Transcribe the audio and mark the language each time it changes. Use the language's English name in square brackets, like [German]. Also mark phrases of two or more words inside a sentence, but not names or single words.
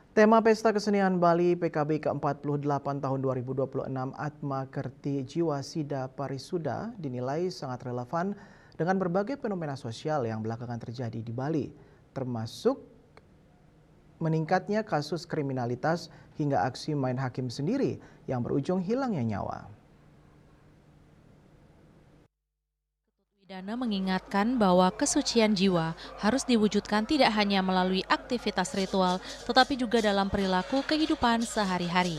[Indonesian] Tema Pesta Kesenian Bali PKB ke-48 tahun 2026 Atma Kerti Jiwa Sida Parisuda dinilai sangat relevan dengan berbagai fenomena sosial yang belakangan terjadi di Bali, termasuk meningkatnya kasus kriminalitas hingga aksi main hakim sendiri yang berujung hilangnya nyawa. Dana mengingatkan bahwa kesucian jiwa harus diwujudkan tidak hanya melalui aktivitas ritual, tetapi juga dalam perilaku kehidupan sehari-hari.